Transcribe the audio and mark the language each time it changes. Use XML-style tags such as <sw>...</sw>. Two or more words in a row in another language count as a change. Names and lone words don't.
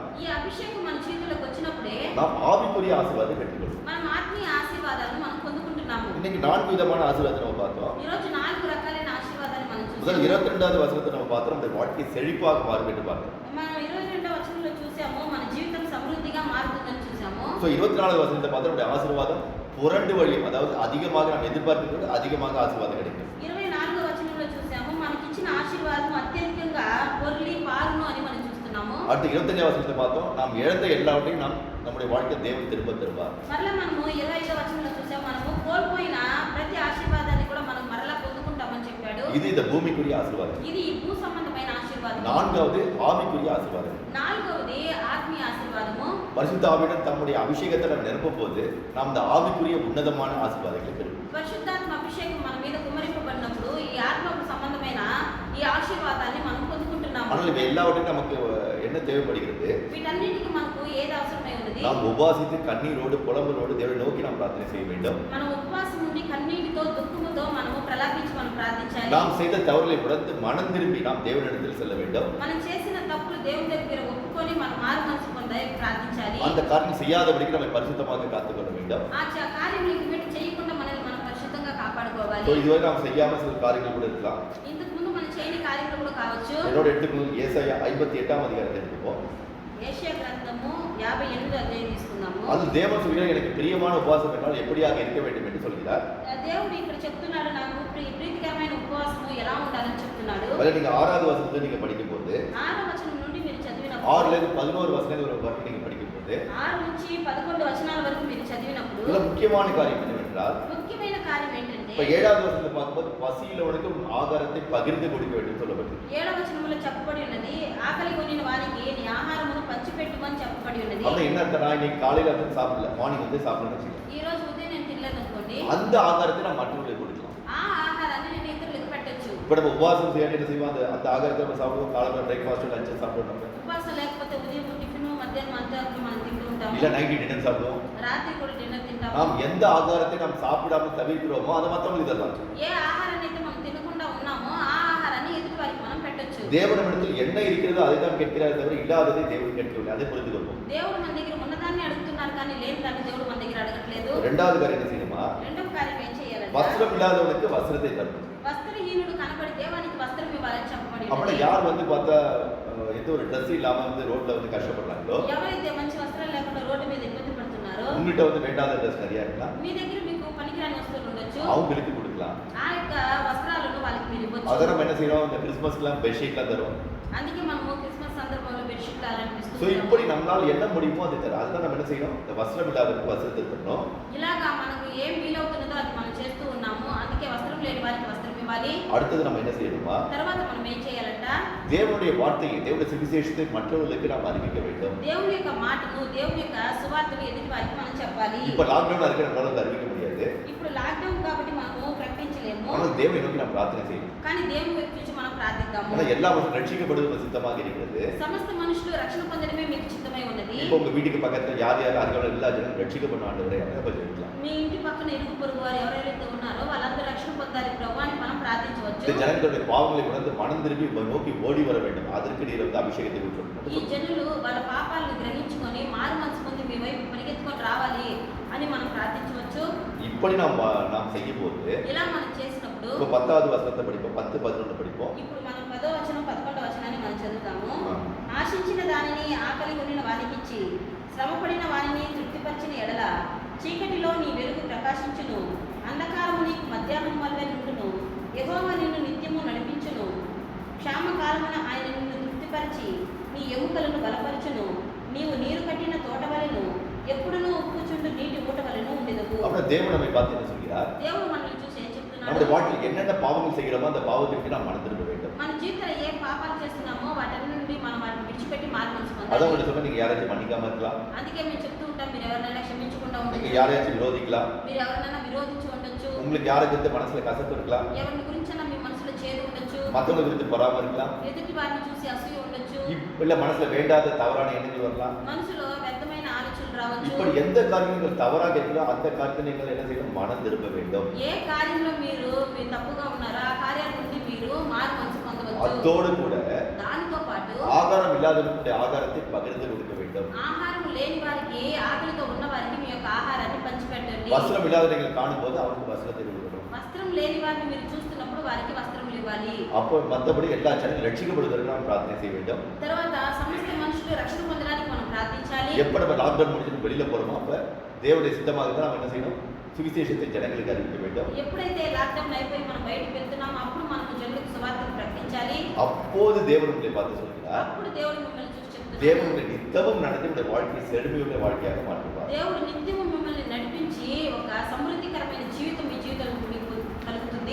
<te>ఈ అభిషేకం మన చేతులకు వచ్చినప్పుడే</te> <ta>நாம் ஆவிக்குரிய ஆசீர்வாதம் பெற்றுக்கொள்வோம்.</ta> <te>మనం ఆత్మీయ ఆశీర్వాదాలను మనం పొందుకుంటున్నాము.</te> <ta>இன்னைக்கு 4 விதமான ஆசீர்வாதத்தை நம்ம பார்த்தோம்.</ta> <te>ఈ రోజు 4 రకాలైన ఆశీర్వాదాన్ని మనం</te> <ta>முதல்</ta> <te>చూసాము.</te> <ta>22வது வசனத்தை நம்ம பார்த்தோம், நம்முடைய வாழ்க்கை செழிப்பாக மாறும் என்று பார்த்தோம்.</ta> <te>మనం 22వ వచనంలో చూసాము మన జీవితం సమృద్ధిగా మారుతుందని చూసాము.</te> <ta>ஸோ 24வது வசனத்தை பார்த்தா நம்முடைய ஆசீர்வாதம் புரண்டு வழியும், அதாவது அதிகமாக நாம் எதிர்பார்க்கிறது அதிகமாக ஆசீர்வாதம் கிடைக்கும்.</ta> <te>24వ వచనంలో చూసాము మనకిచ్చిన ఆశీర్వాదం అత్యధికంగా పొర్లి పారును అని మనం చూస్తున్నాము.</te> <ta>அடுத்து 25வது வசனத்தை பார்த்தோம், நாம் இழந்த எல்லாவற்றையும் நம்முடைய வாழ்க்கை தேவன் திரும்ப தருவார்.</ta> <te>మరలా మనము 25వ వచనంలో చూసాము మనము కోల్పోయిన ప్రతి ఆశీర్వాదాన్ని కూడా మనం మరలా పొందుకుంటామని చెప్పాడు.</te> <ta>இது இந்த பூமிக்குரிய ஆசீர்வாதம்.</ta> <te>ఇది ఈ భూ సంబంధమైన ఆశీర్వాదం.</te> <ta>4வது ஆவிக்குரிய ஆசீர்வாதம்.</ta> <te>4వది ఆత్మీయ ఆశీర్వాదము.</te> <ta>பரிசுத்த ஆவியுடன் தம்முடைய அபிஷேகத்தை நாம் நிரப்பும் போது நாம் இந்த ஆவிக்குரிய உன்னதமான ஆசீர்வாதங்களை பெறுவோம்.</ta> <te>పరిశుద్ధాత్మ అభిషేకం మన మీద కుమ్మరింపబడినప్పుడు ఈ ఆత్మకు సంబంధమైన ఈ ఆశీర్వాదాన్ని మనం పొందుకుంటున్నాము.</te> <ta>ஆனால் இவை எல்லாவற்றையும் நமக்கு என்ன தேவைப்படுகிறது?</ta> <te>వీటన్నిటికీ మనకు ఏది అవసరమై ఉన్నది?</te> <ta>நாம் உபாசித்து கண்ணீரோடு புலம்பலோடு தேவனை நோக்கி நாம் பிரார்த்தனை செய்ய வேண்டும்.</ta> <te>మనం ఉపవాసం ఉండి కన్నీటితో దుఃఖముతో మనము ప్రలాపించి మనం ప్రార్థించాలి.</te> <ta>நாம் செய்த தவறுகளை உணர்ந்து மனம் திரும்பி நாம் தேவனிடத்தில் செல்ல வேண்டும்.</ta> <te>మనం చేసిన తప్పులు దేవుని దగ్గర ఒప్పుకొని మనం మారు మనసు పొంది ప్రార్థించాలి.</te> <ta>அந்த காரியம் செய்யாதபடிக்கு நம்மை பரிசுத்தமாக காத்துக்கொள்ள வேண்டும்.</ta> <te>ఆ కార్యములు ఇంకటి చేయకుండా మనల్ని మనం పరిశుద్ధంగా కాపాడుకోవాలి.</te> <ta>ஸோ இதுவரை நாம் செய்யாமல் சில காரியங்கள் கூட இருக்கலாம்.</ta> <te>ఇంతకు ముందు మనం చేయని కార్యములు కూడా కావచ్చు.</te> <ta>என்னோட எடுத்துக்கணும், ஏசாயா 58ஆம் அதிகாரத்தை எடுத்துப்போம்.</ta> <te>ஏசாயா గ్రంథము 58వ అధ్యాయం తీసుకుందాము.</te> <ta>அது தேவன் சொல்கிறார், எனக்கு பிரியமான உபவாசம் என்றால் எப்படியாக இருக்க வேண்டும் என்று சொல்கிறார்.</ta> <te>దేవుడు ఇక్కడ చెప్తున్నాడు నాకు ప్రీతికరమైన ఉపవాసము ఎలా ఉండాలని చెప్తున్నాడు.</te> <ta>அதில் நீங்க 6வது வசனத்தை நீங்க படிக்கும்போது</ta> <te>6వ వచనం నుండి మీరు</te> <ta>6ல</ta> <te>చదివినప్పుడు</te> <ta>இருந்து 11 வசனங்கள் வரைக்கும் நீங்க படிக்கும்போது</ta> <te>6 నుంచి 11 వచనాల వరకు మీరు చదివినప్పుడు</te> <ta>இதுல முக்கியமான காரியம் என்னவென்றால்,</ta> <te>ముఖ్యమైన కార్యం ఏంటంటే</te> <ta>இப்ப 7வது வசனத்தை பார்க்கும்போது பசியுள்ளவனுக்கு ஆகாரத்தை பகிர்ந்து கொடுக்க வேண்டும் சொல்லப்பட்டிருக்கு.</ta> <te>7వ వచనంలో చెప్పబడి ఉన్నది ఆకలి కొనిన వానికి నీ ఆహారమును పంచిపెట్టుమని చెప్పబడి ఉన్నది.</te> <ta>அப்ப என்ன அர்த்தம்னா, இன்னைக்கு காலையில வந்து சாப்பிடல, மார்னிங் வந்து சாப்பிடணும்னு வச்சுக்கோங்க.</ta> <te>ఈ రోజు ఉదయం నేను తినలేదు అనుకోండి,</te> <ta>அந்த ஆகாரத்தை நான் மற்றவர்களுக்கு கொடுக்கலாம்.</ta> <te>ఆ ఆహారాన్ని నేను ఇతరులకు పెట్టొచ్చు.</te> <ta>இப்ப நம்ம உபவாசம் செய்ய என்ன செய்வோம், அந்த ஆகாரத்தை நம்ம சாப்பிடுவோம், காலையில</ta> <en>breakfast lunch</en> <ta>சாப்பிடுவோம்,</ta> <te>ఉపవాసం లేకపోతే ఉదయం టిఫిన్ మధ్యాహ్నం అంతవరకు మనం తింటూ ఉంటాము.</te> <ta>இல்ல</ta> <en>night dinner</en> <ta>சாப்பிடுவோம்.</ta> <te>రాత్రి కూడా డిన్నర్ తింటాము.</te> <ta>நாம் எந்த ஆகாரத்தை நாம் சாப்பிடாம தவிர்க்கிறோமோ அதை மற்றவங்களுக்கு தரலாம். ఏ ఆహారాన్ని అయితే మనం తినకుండా ఉన్నామో ఆ ఆహారాన్ని ఎదుటి వారికి మనం పెట్టొచ్చు. தேவனிடத்தில் என்ன இருக்கிறதோ அதை தான் கேட்கிறாரே தவிர இல்லாததை தேவன் கேட்கவில்லை. அதை புரிந்து கொள்வோம்.</ta> <te>దేవుడు మన దగ్గర ఉన్నదాన్ని అడుగుతున్నారు కానీ లేని దాన్ని దేవుడు మన దగ్గర అడగట్లేదు.</te> <ta>இரண்டாவது காரியம் என்ன செய்யணுமா,</ta> <te>రెండవ కార్యం ఏం చేయాలంటే</te> <ta>வஸ்திரம் இல்லாதவனுக்கு வஸ்திரத்தை தரணும்.</ta> <te>వస్త్రహీనుడు కనబడి దేవానికి వస్త్రం ఇవ్వాలని చెప్పబడి</te> <ta>அப்படி</ta> <te>ఉన్నది.</te> <ta>யார் வந்து பார்த்தா எந்த ஒரு ட்ரெஸ் இல்லாம வந்து ரோட்ல வந்து கஷ்டப்படுறாங்களோ,</ta> <te>ఎవరైతే మంచి వస్త్రాలు లేకుండా రోడ్డు మీద ఇబ్బంది పడుతున్నారో,</te> <ta>உங்கள்கிட்ட வந்து வேண்டாத ட்ரெஸ் நிறைய இருக்கலாம்,</ta> <te>మీ దగ్గర మీకు పనికిరాని వస్తువులు ఉండొచ్చు,</te> <ta>அவங்களுக்கு கொடுக்கலாம்.</ta> <te>ఆ యొక్క వస్త్రాలను వాళ్ళకి మీరు</te> <ta>அதை</ta> <te>ఇవ్వచ్చు.</te> <ta>நம்ம என்ன செய்யறோம், இந்த கிறிஸ்மஸ்க்குலாம் பெட்ஷீட்லாம் தருவோம்.</ta> <te>అందుకే మనము క్రిస్మస్ సందర్భంలో బెడ్షీట్లు అలాంటివి</te> <ta>ஸோ</ta> <te>ఇస్తున్నాము.</te> <ta>இப்படி நம்மளால என்ன முடியுமோ அதை தரும். அதுதான் நம்ம என்ன செய்யணும், இந்த வஸ்திரம் இல்லாதவருக்கு வஸ்திரத்தை தரணும்.</ta> <te>ఇలాగా మనకు ఏం వీలవుతున్నదో అది మనం చేస్తూ ఉన్నాము. అందుకే వస్త్రం లేని వారికి వస్త్రం ఇవ్వాలి.</te> <ta>அடுத்தது நம்ம என்ன செய்யணுமா,</ta> <te>తర్వాత మనం ఏం చేయాలంట,</te> <ta>தேவனுடைய வார்த்தையை, தேவனுடைய சுவிசேஷத்தை மற்றவர்களுக்கு நாம் அறிவிக்க வேண்டும்.</ta> <te>దేవుని యొక్క మాటను, దేవుని యొక్క సువార్తను ఎదుటి వారికి మనం చెప్పాలి.</te> <ta>இப்ப லாக்டவுன் இருக்கிற நம்மளால அதை அறிவிக்க முடியாது.</ta> <te>ఇప్పుడు లాక్డౌన్ కాబట్టి మనము ప్రకటించలేము,</te> <ta>ஆனால் தேவனை நோக்கி நாம் பிரார்த்தனை செய்யணும்.</ta> <te>కానీ దేవుని వైపు చూసి మనం ప్రార్థిద్దాము.</te> <ta>ஆனால் எல்லா மனுஷனும் ரட்சிக்கப்படுவது சித்தமாக இருக்கிறது.</ta> <te>సమస్త మనుషులు రక్షణ పొందడమే మీకు చిత్తమై ఉన్నది.</te> <ta>இப்போ உங்க வீட்டுக்கு பக்கத்துல யார் யார் அருகாமல் எல்லா ஜனம் ரட்சிக்கப்படும் ஆண்டவரே அப்ப ஜெபிக்கலாம்.</ta> <te>మీ ఇంటి పక్కన ఇరుగు పొరుగు వారు ఎవరైతే ఉన్నారో వాళ్ళందరూ రక్షణ పొందాలి ప్రభు అని మనం ప్రార్థించవచ్చు.</te> <ta>இந்த ஜனங்களுடைய பாவங்களை உணர்ந்து மனம் திரும்பி நோக்கி ஓடி வர வேண்டும். அதற்கு நீர் வந்து அபிஷேகத்தை</ta> <te>ఈ</te> <ta>ஊற்றணும்.</ta> <te>జనులు వాళ్ళ పాపాలను గ్రహించుకొని మారు మనసు పొంది మీ వైపు పరిగెత్తుకొని రావాలి అని మనం ప్రార్థించవచ్చు.</te> <ta>இப்படி நாம் செய்யும் போது</ta> <te>ఇలా మనం చేసినప్పుడు</te> <ta>இப்போ 10வது வசனத்தை படிப்போம், 10, 11 படிப்போம்.</ta> <te>ఇప్పుడు మనం 10వ వచనం 11వ వచనాన్ని మనం చదువుతాము. ఆ. ఆశించిన దానిని ఆకలి కొనిన వానికిచ్చి శ్రమపడిన వానిని తృప్తిపరిచిన ఎడల చీకటిలో నీ వెలుగు ప్రకాశించును, అంధకారము నీకు మధ్యాహ్నం వల్లే నుండును. యెహోవా నిన్ను నిత్యము నడిపించును, క్షామకాలమున ఆయన నిన్ను తృప్తిపరిచి నీ ఎముకలను బలపరచును. నీవు నీరు కట్టిన తోటవలెను, ఎప్పుడునూ ఉప్పుచుండు నీటి ఊటవలెను ఉండెదవు.</te> <ta>அப்புறம் தேவன் நம்மை பார்த்து என்ன சொல்கிறார்,</ta> <te>దేవుడు మనల్ని చూసి ఏం చెప్తున్నాడు,</te> <ta>நம்முடைய வாழ்க்கையில் என்னென்ன பாவங்கள் செய்கிறோமோ அந்த பாவத்திற்கு நாம் மனம் திரும்ப வேண்டும்.</ta> <te>మన జీవితంలో ఏ పాపాలు చేస్తున్నామో వాటి నుండి మనం వాటిని విడిచిపెట్టి మారు మనసు</te> <ta>அதான்</ta> <te>పొందాలి.</te> <ta>உங்களுக்கு சொன்னா, நீங்க யாராச்சும் மன்னிக்காம இருக்கலாம்,</ta> <te>అందుకే మేము చెప్తూ ఉంటాం, మీరు ఎవరినైనా క్షమించకుండా</te> <ta>நீங்க</ta> <te>ఉండొచ్చు,</te> <ta>யாரையாச்சும் விரோதிக்கலாம்,</ta> <te>మీరు ఎవరినైనా విరోధించి ఉండొచ్చు,</te> <ta>உங்களுக்கு யாரை குறித்து மனசுல கசப்பு இருக்கலாம்,</ta> <te>ఎవరిని గురించైనా మీ మనసులో చేదు ఉండొచ్చు,</te> <ta>மற்றவங்க குறித்து பொறாம இருக்கலாம்,</ta> <te>ఎదుటి వారిని చూసి అసూయ ఉండొచ్చు,</te> <ta>இல்ல மனசுல வேண்டாத தவறான எண்ணங்கள் வரலாம்.</ta> <te>మనసులో వ్యర్థమైన ఆలోచనలు రావచ్చు.</te> <ta>இப்படி எந்த காரியங்கள் தவறாக இருக்கிறோ அந்த காரியத்தை நீங்கள் என்ன செய்யணும், மனம் திரும்ப வேண்டும்.</ta> <te>ఏ కార్యంలో మీరు తప్పుగా ఉన్నారో ఆ కార్యాల నుండి మీరు మారు మనసు పొందవచ్చు.</te> <ta>அத்தோடு கூட</ta> <te>దానితో పాటు</te> <ta>ஆகாரம் இல்லாதவர்களுடைய ஆகாரத்தை பகிர்ந்து கொடுக்க வேண்டும்.</ta> <te>ఆహారం లేని వారికి, ఆకలితో ఉన్న వారికి మీ యొక్క ఆహారాన్ని పంచిపెట్టండి.</te> <ta>வஸ்திரம் இல்லாதவர்கள் காணும்போது அவருக்கு வஸ்திரத்தை கொடுக்கணும்.</ta> <te>వస్త్రం లేని వారిని మీరు చూస్తున్నప్పుడు వారికి వస్త్రములు ఇవ్వాలి.</te> <ta>அப்போ மற்றபடி எல்லா ஜனங்களும் ரட்சிக்கப்படுவதற்கு நாம் பிரார்த்தனை செய்ய வேண்டும்.</ta> <te>తర్వాత సమస్త మనుషులు రక్షణ పొందడానికి మనం ప్రార్థించాలి.</te> <ta>எப்ப நம்ம லாக்டவுன் முடிச்சுட்டு வெளியில போறோமோ அப்ப தேவனுடைய சித்தமாக இருந்தால் நாம் என்ன செய்யணும், சுவிசேஷத்தை ஜனங்களுக்கு அறிவிக்க வேண்டும்.</ta> <te>ఎప్పుడైతే లాక్డౌన్ అయిపోయి మనం బయటకు వెళ్తున్నామో అప్పుడు మనం జనులకు సువార్తను ప్రకటించాలి.</te> <ta>அப்போது தேவன் உங்களை பார்த்து சொல்கிறார்,</ta> <te>అప్పుడు దేవుడు మిమ్మల్ని చూసి చెప్తున్నాడు,</te> <ta>தேவன் உங்களை நித்தமும் நடத்தி உங்களுடைய வாழ்க்கையை செழுமையுள்ள வாழ்க்கையாக மாற்றுவார்.</ta> <te>దేవుడు నిత్యము మిమ్మల్ని నడిపించి ఒక సమృద్ధికరమైన జీవితం మీ జీవితంలో మీకు కలుగుతుంది.</te>